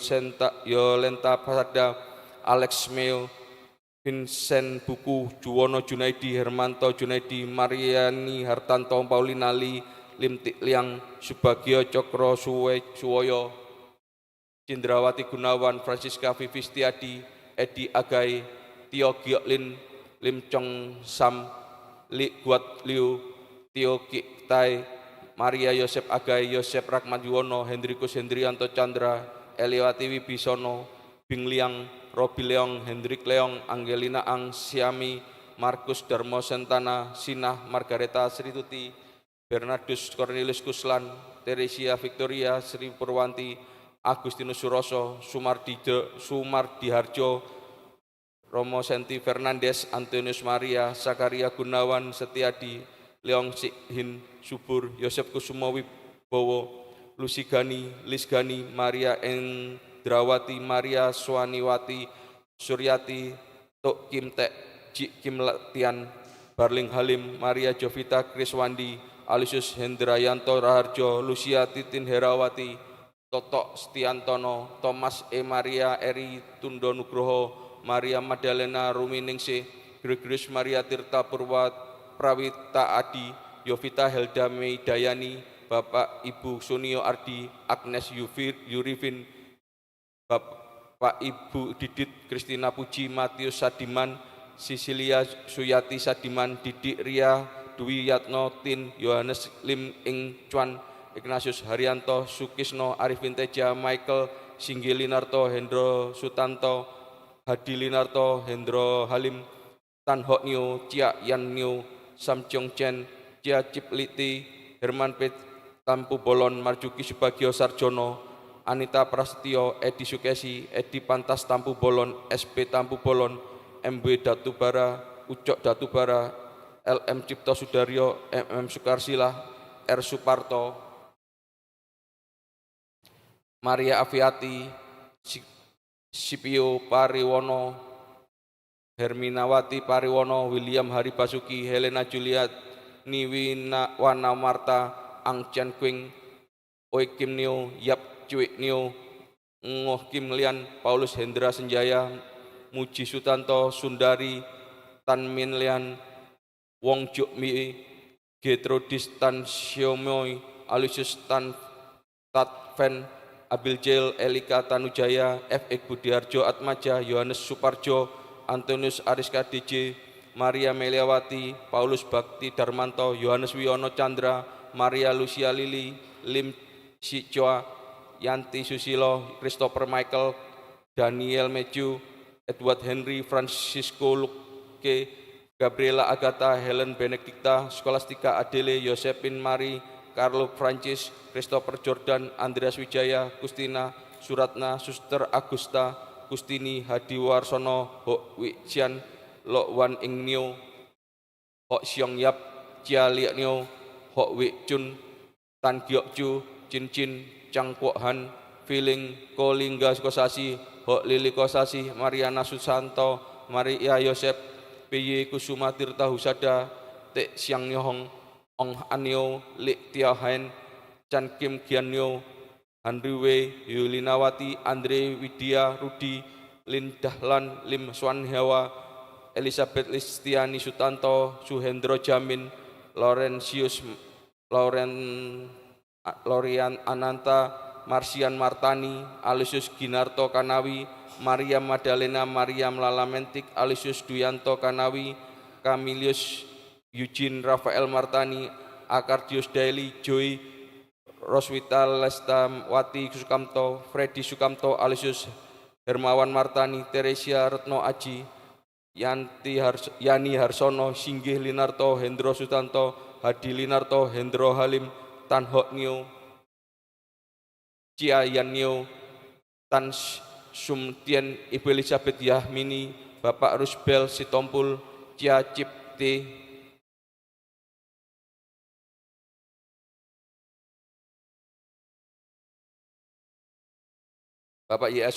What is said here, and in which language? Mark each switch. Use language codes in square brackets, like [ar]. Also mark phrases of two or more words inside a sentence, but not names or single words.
[id] Yolenta Pasada, Alex Meo, Vincent Buku, Juwono Junaidi, Hermanto Junaidi, Mariani Hartanto, Paulina Li, Lim Tik Liang, Subagio Cokro Suwoyo, Cindrawati Gunawan, Francisca Vivistiadi, Edi Agai, Tio Giok Lin, Lim Chong Sam, Li Guat Liu, Tio Kiktai, Maria Yosep Agai, Yosep Rahmat Yuwono, Hendrikus Hendrianto Chandra, Eliwati Wibisono, Bing Liang, Robi Leong, Hendrik Leong, Angelina Ang, Siami, Markus Darmo Sentana, Sinah, Margareta Srituti, Bernardus Cornelius Kuslan, Teresia Victoria, Sri Purwanti, Agustinus Suroso, Sumardi Harjo, Romo Senti Fernandes, Antonius Maria, Sakaria Gunawan Setiadi, Leong Sikhin Subur, Yosep Kusumo Wibowo, Lusigani, Lisgani, Maria Endrawati, Maria Swaniwati, Suryati, Tok Kim Tek, Jik Kim Latian, Barling Halim, Maria Jovita Kriswandi, Alisius Hendrayanto Raharjo, Lucia Titin Herawati, Totok Stiantono, Thomas E. Maria Eri Tundo Nugroho, Maria Madalena Ruminingsih, Gregorius Maria Tirta Purwa Prawita Adi, Yovita Helda Meidayani, Bapak Ibu Sunio Ardi, Agnes Yurifin, Bapak Ibu Didit Kristina Puji, Matius Sadiman, Sisilia Suyati Sadiman, Didik Ria Dwi Yatno Tin, Yohanes Lim Ing Cuan, Ignatius Haryanto, Sukisno, Arifin Teja, Michael Singgi Linarto, Hendro Sutanto, Hadi Linarto, Hendro Halim, Tan Hok Nyo, Cia Yan Nyo, Sam Chong Chen, Cia Cipliti, Herman Pet Tampu Bolon, Marjuki Subagio Sarjono, Anita Prasetyo, Edi Sukesi, Edi Pantas Tampu Bolon, SP Tampu Bolon, MB Datubara, Ucok Datubara, LM Cipto Sudaryo, MM Sukarsila, R Suparto, Maria Aviati, Sipio Pariwono, Herminawati Pariwono, William Hari Basuki, Helena Juliet, Niwina Wana Marta, Ang Chan Quing, Oi Kim Nio, Yap Cuik Nio, Ngoh Kim Lian, Paulus Hendra Senjaya, Muji Sutanto, Sundari, Tan Min Lian, Wong Juk Mi, Getrodis Tan Siomoy, Alusius Tan Tatven, Abil Jail, Elika Tanujaya, F.E. Budiarjo Atmaja, Yohanes Suparjo, Antonius Ariska DJ, Maria Meliawati, Paulus Bakti Darmanto, Yohanes Wiono Chandra, Maria Lucia Lili, Lim Sichoa, Yanti Susilo, Christopher Michael, Daniel Meju, Edward Henry, Francisco Luke, Gabriela Agatha, Helen Benedicta, Scholastica Adele, Josephine Mari, Carlo Francis, Christopher Jordan, Andreas Wijaya, Kustina, Suratna, Suster Agusta, Kustini, Hadi Warsono, Hok Wijian, Lok Wan Ing Nio, Hok Siong Yap, Chia Liak Nio, Hok Wik Chun, Tan Giok Chu, Chin Chin, Chang Kwok Han, Feeling, Ko Lingga Kosasi, Hok Lili Kosasi, Mariana Susanto, Maria Yosep, PY Kusuma Tirta Husada, Tek Siang Nyohong, Ong Anyo, Lik Tia Hain, Chan Kim Gian Nyo, Henry Wei, Yulinawati, Andre Widya, Rudi, Lin Dahlan, Lim Swan Hewa, Elizabeth Listiani Sutanto, Suhendro Jamin, Lorian Ananta, Marsian Martani, Alisius Ginarto Kanawi, Maria Madalena, Maria Lamentik, Alisius Duyanto Kanawi, Camilius Eugene Rafael Martani, Akardius Daily, Joy, Roswita Lestawati Sukamto, Freddy Sukamto, Alisius Hermawan Martani, Teresia Retno Aji, Yani Harsono, Singgih Linarto, Hendro Sutanto, Hadi Linarto, Hendro Halim, Tan Hok Nyo, Cia Yan Nyo, Tan Sumtien, Ibu Elizabeth Yahmini, Bapak Rusbel Sitompul, Cia Cipte, Bapak Y.